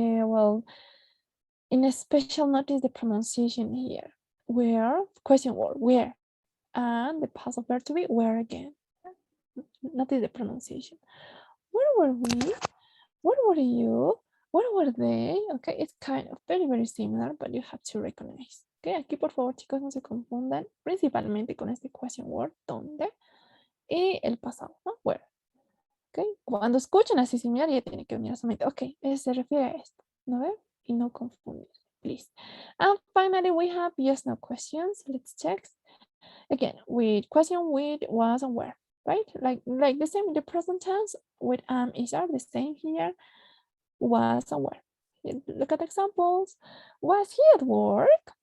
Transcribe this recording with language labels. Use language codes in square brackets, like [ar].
[en] Well, in a special notice the pronunciation here. Where? Question word. Where? And the past of verb to be where again. Notice the pronunciation. Where were we? Where were you? Where were they? Okay, it's kind of very, very similar, but you have to recognize. [es] Okay, aquí por favor, chicos, no se confundan, principalmente con este question word, ¿dónde? Y el pasado, ¿no? Where. Okay, cuando escuchen así similar, ya tiene que venir a su mente. Ok, se refiere a esto, ¿no ve? Y no confundir, [en] please. And finally, we have yes, no questions. Let's check. Again, with question with, was, and where, right? Like the same in the present tense with is are the same here. Was and where. Look at examples. Was he at work?